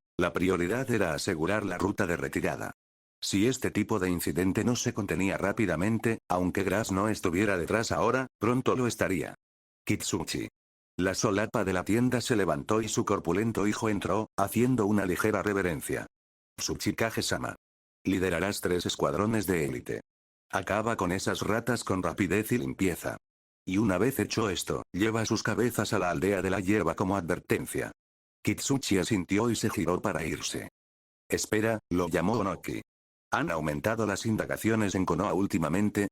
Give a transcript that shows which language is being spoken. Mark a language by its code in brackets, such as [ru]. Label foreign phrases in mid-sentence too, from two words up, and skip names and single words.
[es] La prioridad era asegurar la ruta de retirada. Si este tipo de incidente no se contenía rápidamente, aunque Grass no estuviera detrás ahora, pronto lo estaría. Kitsuchi. La solapa de la tienda se levantó y su corpulento hijo entró, haciendo una ligera reverencia. Tsuchikage-sama. Liderarás 3 escuadrones de élite. Acaba con esas ratas con rapidez y limpieza. Y una vez hecho esto, lleva sus cabezas a la aldea de la hierba como advertencia. Kitsuchi asintió y se giró para irse. Espera, lo llamó Onoki. ¿Han aumentado las indagaciones en Konoha últimamente?